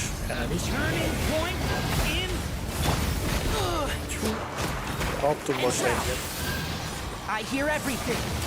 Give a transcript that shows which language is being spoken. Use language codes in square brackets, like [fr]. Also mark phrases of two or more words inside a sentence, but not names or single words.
[en] Turning point in... [hu] Kaptunk most egyet. [en] I hear everything.